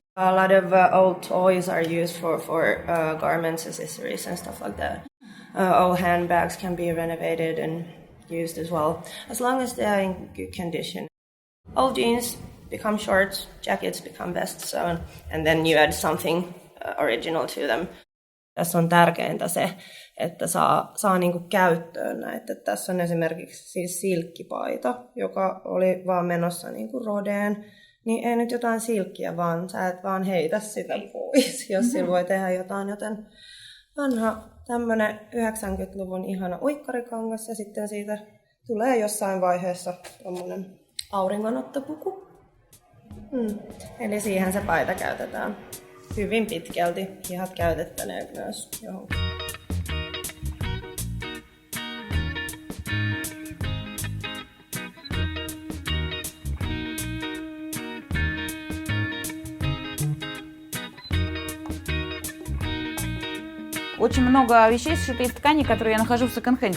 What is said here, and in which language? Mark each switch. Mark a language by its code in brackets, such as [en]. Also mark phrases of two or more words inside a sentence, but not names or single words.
[en] A lot of old toys are used for garments, accessories, and stuff like that. Old handbags can be renovated and used as well, as long as they are in good condition. Old jeans become shorts, jackets become vests, and then you add something original to them. [fi] Tässä on tärkeintä se, että saa niinku käyttöön näitä. Tässä on esimerkiksi siis silkkipaita, joka oli vaan menossa niinku rodeen. Niin ei nyt jotain silkkiä, vaan sä et vaan heitä sitä pois, jos sillä voi tehdä jotain. Joten vanha tämmönen 90-luvun ihana uikkarikangas ja sitten siitä tulee jossain vaiheessa tommonen auringonottopuku. Eli siihen se paita käytetään hyvin pitkälti. Hihat käytettäneen myös johonkin. [ru] Очень много вещей сшиты из ткани, которые я нахожу в секонд-хенде.